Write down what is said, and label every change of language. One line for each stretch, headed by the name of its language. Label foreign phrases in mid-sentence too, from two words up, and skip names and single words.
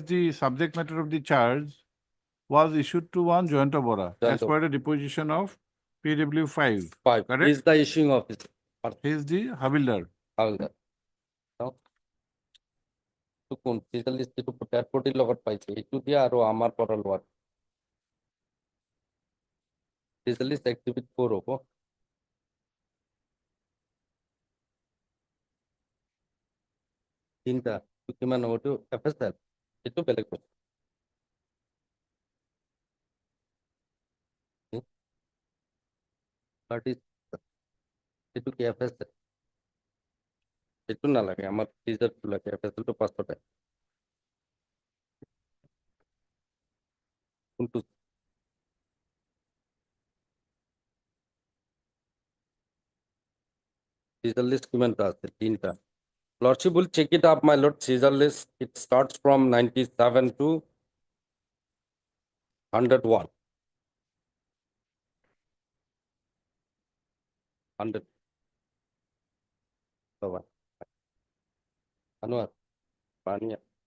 English: is the subject matter of the charge, was issued to one joint Bora as Joint per the deposition of PW 5. 5. Correct. He is the issuing officer. He is the Havildar. How is that? No? To
Assamese: কোন
English: seizure list to put airport
Assamese: লগত পাইছে এইটো দিয়া আৰু আমাৰ পৰা লোৱা
English: seizure list exhibit 4
Assamese: হ'ব তিনটা কিমান হ'ব এইটো FSL এইটো বেলেগ বস্তু এইটো কি FSL এইটো নালাগে আমাৰ seizure টো লাগে FSL টো পাছতে কোনটো seizure list কিমানটা আছে তিনটা
English: lordship will check it up my lord seizure list it starts from 97 to 101 100 Bye-bye. Anwar, Pania.